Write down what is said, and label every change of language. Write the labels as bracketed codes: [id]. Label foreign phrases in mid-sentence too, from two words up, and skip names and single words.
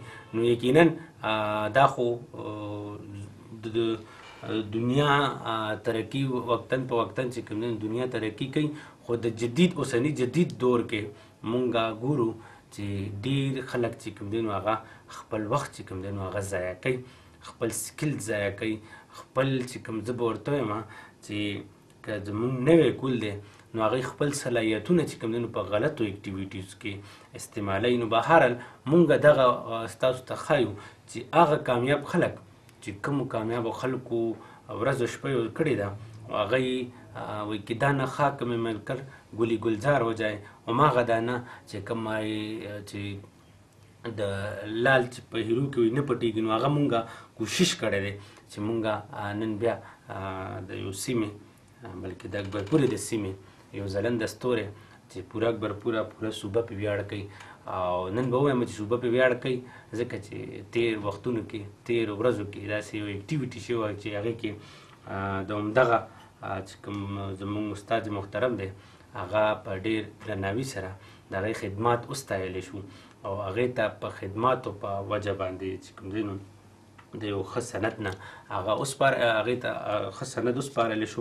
[ps] نو یقینا دا خو د دنیا ترقي وقتاً په وقتاً چې کوم دی دنیا ترقي کوي، خو د اوسني جدید دور کې مونږ ګورو چې ډېر خلک چې کوم دی نو هغه خپل وخت چې کوم دی نو هغه ضایع کوي، خپل سکل ضایع کوي، خپل چې کوم زه به ورته وایم چې که زمونږ نوی کول دی نو هغوی خپل صلاحیتونه چې کوم دی نو په غلطو اکټیویټیز کې استعمالوي. نو بهرحال مونږ دغه ستاسو ته ښایو چې هغه کامیاب خلک چې کومو کامیابو خلکو ورځ او شپه یو کړې ده، هغوی وایي که [ur] دانه خاک میں مل کر گلی گلزار ہو جائے، [ps] هماغه دانه چې کوم چې د لال چې په هیرو کې وي نه پټېږي، نو هغه مونږ کوشش کړی دی چې مونږ نن بیا د یو سیمې بلکې د اکبرپورې د سیمې یو ځلنده ستوری چې پوره اکبر پوره صوبه پې ویاړ کوي او نن به ووایم چې صوبه پې ویاړ کوي ځکه چې تېر وختونو کې تېرو ورځو کې داسې یو اکټیویټي شوې وه چې هغې کې د همدغه چې کوم زموږ استاد محترم دی هغه په ډېر درناوي سره د هغې خدمات وستایلی شو او هغې ته په خدماتو په وجه باندې چې کوم دی نو د یو ښه سند نه هغه هغې ته ښه سند وسپارلی شو.